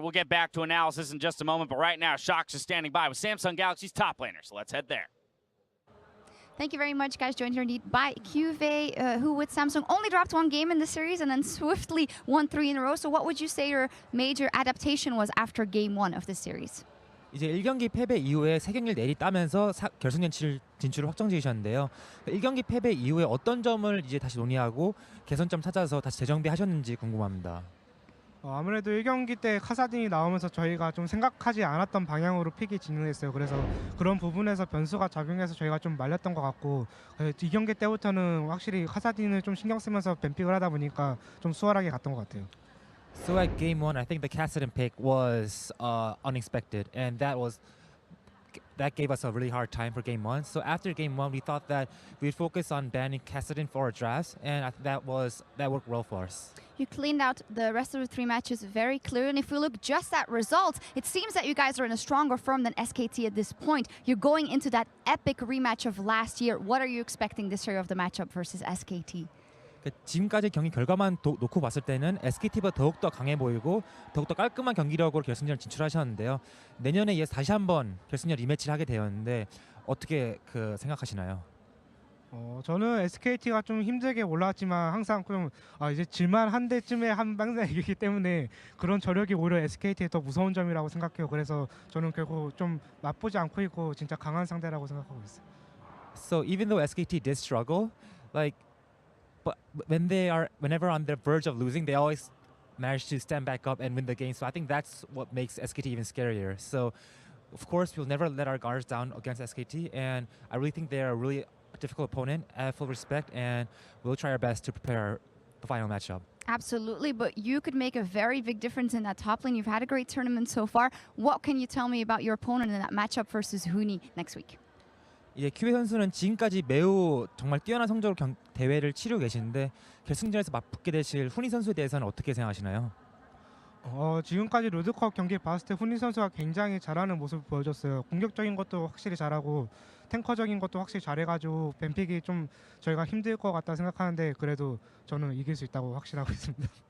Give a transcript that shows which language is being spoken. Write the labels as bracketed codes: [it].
[en] We'll get back to analysis in just a moment, but right now, Shox is standing by with Samsung Galaxy's top laner, so let's head there. Thank you very much, guys. Joined here indeed by QV, who with Samsung only dropped one game in the series and then swiftly won 3 in a row. So what would you say your major adaptation was after game 1 of this series? [ko] 이제 1경기 패배 이후에 3경기를 내리 따면서 결승전 진출을 확정지으셨는데요. 1경기 패배 이후에 어떤 점을 이제 다시 논의하고 개선점 찾아서 다시 재정비하셨는지 궁금합니다. 아무래도 1경기 때 카사딘이 나오면서 저희가 좀 생각하지 않았던 방향으로 픽이 진행했어요. 그래서 그런 부분에서 변수가 작용해서 저희가 좀 말렸던 것 같고 2경기 때부터는 확실히 카사딘을 좀 신경 쓰면서 뱀픽을 하다 보니까 좀 수월하게 갔던 것 같아요. [en] So at game 1, I think the Kassadin pick was unexpected, and that gave us a really hard time for game 1. So after game 1, we thought that we'd focus on banning Kassadin for our drafts, and that worked well for us. You cleaned out the rest of the 3 matches very clearly, and if we look just at results, it seems that you guys are in a stronger form than SKT at this point. You're going into that epic rematch of last year. What are you expecting this year of the matchup versus SKT? [ko] 지금까지 경기 결과만 놓고 봤을 때는 SKT보다 더욱더 강해 보이고 더욱더 깔끔한 경기력으로 결승전 진출하셨는데요. 내년에 이어서 다시 한번 결승전 리매치를 하게 되었는데 어떻게 생각하시나요? 저는 SKT가 좀 힘들게 올라왔지만 항상 좀 이제 질만 한 대쯤에 항상 이기기 때문에 그런 저력이 오히려 SKT의 더 무서운 점이라고 생각해요. 그래서 저는 결국 좀 나쁘지 않고 있고 진짜 강한 상대라고 생각하고 있어요. [en] So even though SKT did struggle, but whenever on the verge of losing, they always manage to stand back up and win the game. So I think that's what makes SKT even scarier. So of course, we'll never let our guards down against SKT, and I really think they're a really difficult opponent. I have full respect, and we'll try our best to prepare the final matchup. Absolutely, but you could make a very big difference in that top lane. You've had a great tournament so far. What can you tell me about your opponent in that matchup versus Huni next week? [ko] 이제 큐베 선수는 지금까지 매우 정말 뛰어난 성적으로 대회를 치르고 계시는데 결승전에서 맞붙게 되실 훈이 선수에 대해서는 어떻게 생각하시나요? 지금까지 롤드컵 경기 봤을 때 훈이 선수가 굉장히 잘하는 모습을 보여줬어요. 공격적인 것도 확실히 잘하고 탱커적인 것도 확실히 잘해가지고 뱀픽이 좀 저희가 힘들 것 같다 생각하는데 그래도 저는 이길 수 있다고 확신하고 있습니다.